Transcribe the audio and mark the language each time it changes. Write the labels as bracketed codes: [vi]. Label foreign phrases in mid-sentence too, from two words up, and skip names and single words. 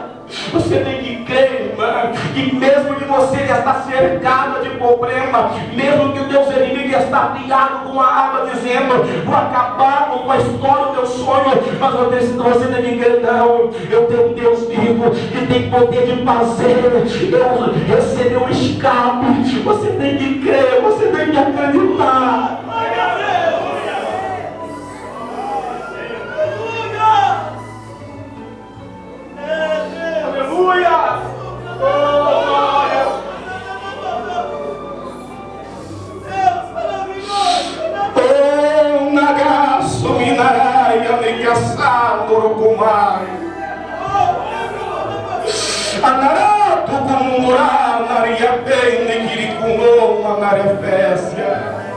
[pt] Você tem que crer, irmã, que mesmo que você está cercada de problema, mesmo que o teu inimigo está ligado com a arma dizendo, vou acabar com a história do teu sonho, mas você tem que crer, não, eu tenho um Deus vivo que tem poder de fazer eu receber um escape. Você tem que crer, você tem que acreditar. Aleluia! Oh, nagaço, minaraia, negaçado, urucumai. Anarato, kumurá, naria bem, nequiricunou, manarefécia.